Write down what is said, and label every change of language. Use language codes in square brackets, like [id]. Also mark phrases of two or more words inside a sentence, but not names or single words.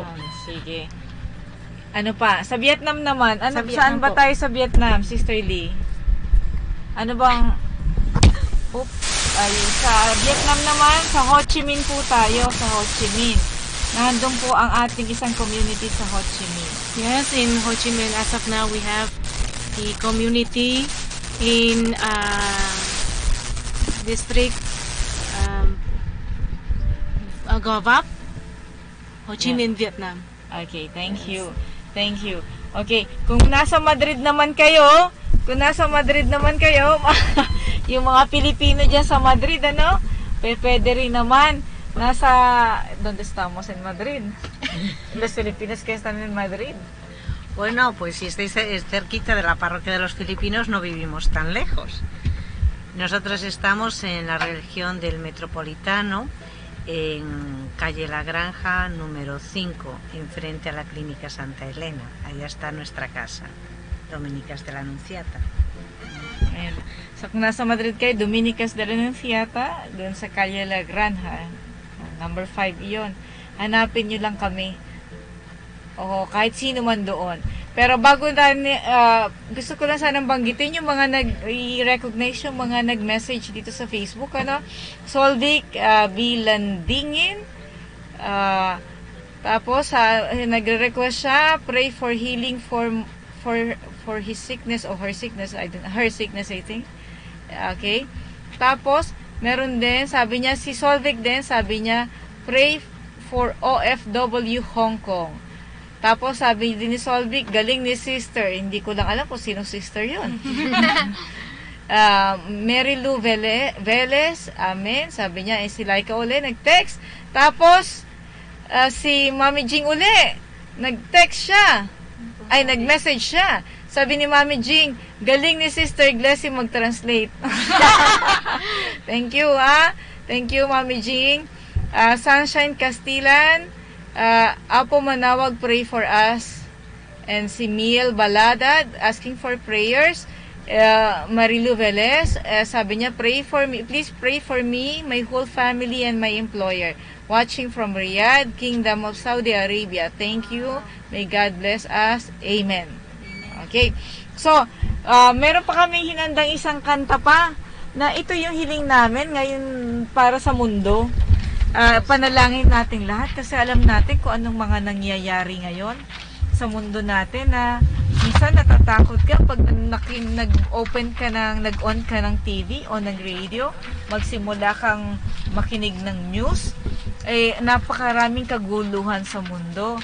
[tl] Sige. Ano pa? Sa Vietnam naman. Saan ba po tayo sa Vietnam, Sister Lee? Ano bang... sa Vietnam naman, sa Ho Chi Minh po tayo. Sa Ho Chi Minh. Nandun po ang ating isang community sa Ho Chi Minh. [en] Yes, in Ho Chi Minh, as of now, we have the community in district Govap, Ho Chi Minh, Vietnam. Okay, thank you. Thank you. [tl] Okay, kung nasa Madrid naman kayo, yung mga Pilipino dyan sa Madrid, ano? Pwede rin naman. [es] ¿Dónde estamos? En Madrid. Los filipinos que están en Madrid. Bueno, pues si estáis cerquita de la parroquia de los filipinos, no vivimos tan lejos. Nosotros estamos en la región del Metropolitano, en calle La Granja, número 5, enfrente a la Clínica Santa Elena. Allá está nuestra casa, Dominicas de la Anunciata. [tl] Ayan. So, kung nasa Madrid kayo, Dominicas de la Anunciata, doon sa calle La Granja, number 5 iyon. Hanapin nyo lang kami. O kahit sino man doon. Pero bago gusto ko lang sanang banggitin yung mga i-recognize yung mga nag-message dito sa Facebook, ano? Solvic Bilandingin. Tapos nagre-request siya, [en] pray for healing for his sickness or her sickness, her sickness I think. Okay? [tl] Tapos meron din, sabi niya, si Solvic din, sabi niya, [en] pray for OFW Hong Kong. [tl] Tapos sabi din ni Solvic, galing ni sister. Hindi ko lang alam kung sinong sister yun. Mary Lou Velez, amen. Sabi niya, si Laika uli, nag-text. Tapos, si Mami Jing uli, nag-text siya. Ay, nag-message siya. Sabi ni Mami Jing, galing ni Sister Glessy mag-translate. [en] Thank you, ha? Thank you, Mami Jing. Sunshine Castilan, Apo Manaoag, pray for us. [tl] And si Miel Baladad, [en] asking for prayers. [tl] Marilu Velez, sabi niya, [en] pray for me, please pray for me, my whole family, and my employer. Watching from Riyadh, Kingdom of Saudi Arabia. Thank you. May God bless us. Amen. Okay. So, [tl] meron pa kami hinandang isang kanta pa na ito yung hiling namin ngayon para sa mundo. Panalangin natin lahat kasi alam natin kung anong mga nangyayari ngayon sa mundo natin na minsan natatakot ka pag nag-open ka nag-on ka ng TV o ng radio, magsimula kang makinig ng news, napakaraming kaguluhan sa mundo.